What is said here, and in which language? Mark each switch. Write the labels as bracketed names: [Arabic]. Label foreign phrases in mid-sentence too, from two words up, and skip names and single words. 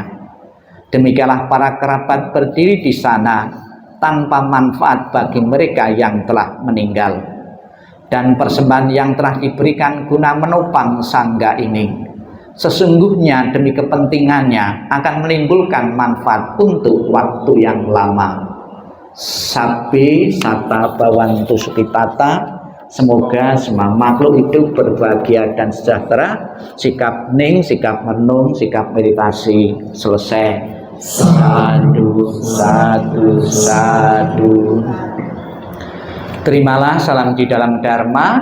[Indonesian] Demikianlah para kerabat berdiri di sana tanpa manfaat bagi mereka yang telah meninggal. Dan persembahan yang telah diberikan guna menopang sangga ini, sesungguhnya demi kepentingannya akan menimbulkan manfaat untuk waktu yang lama. [Pali] Sabbi sata bawantu sukitata. [Indonesian] Semoga semua makhluk hidup berbahagia dan sejahtera. Sikap ning, sikap menung, sikap meditasi selesai. [Pali] Sadu, sadu, sadu. [Indonesian] Terimalah salam di dalam Dharma.